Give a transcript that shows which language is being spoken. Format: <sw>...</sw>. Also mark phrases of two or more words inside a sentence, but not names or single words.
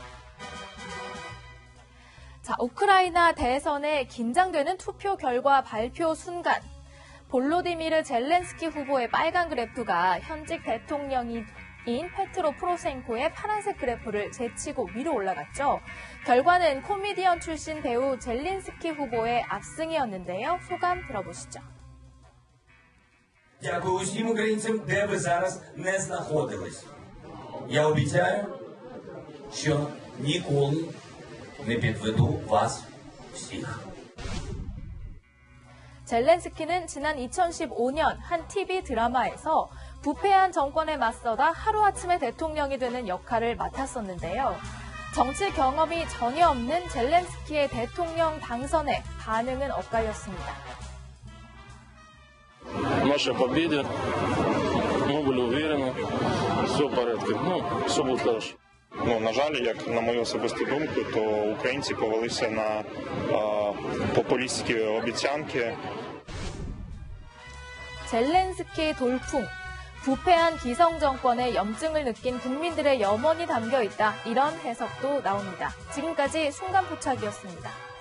<ko>자, 우크라이나 대선에 긴장되는 투표 결과 발표 순간 볼로디미르 젤렌스키 후보의 빨간 그래프가 현직 대통령인 페트로 포로셴코의 파란색 그래프를 제치고 위로 올라갔죠. 결과는 코미디언 출신 배우 젤린스키 후보의 압승이었는데요. 소감 들어보시죠.</ko> <uk>Дякую усім українцям, де ви зараз не знаходились. Я обіцяю, що ніколи не підведу вас всіх.</uk> <ko>젤렌스키는 지난 2015년 한 TV 드라마에서 부패한 정권에 맞서다 하루아침에 대통령이 되는 역할을 맡았었는데요. 정치 경험이 전혀 없는 젤렌스키의 대통령 당선에 반응은 엇갈렸습니다.</ko> <ru>Наша победа. Мы были уверены. Все в порядке. Все будет хорошо.</ru> <uk>На жаль, як на мою особисту думку, то українці повелися на популістські обіцянки.</uk> <ko>젤렌스키 돌풍. 부패한 기성 정권의 염증을 느낀 국민들의 염원이 담겨 있다. 이런 해석도 나옵니다. 지금까지 순간포착이었습니다.</ko>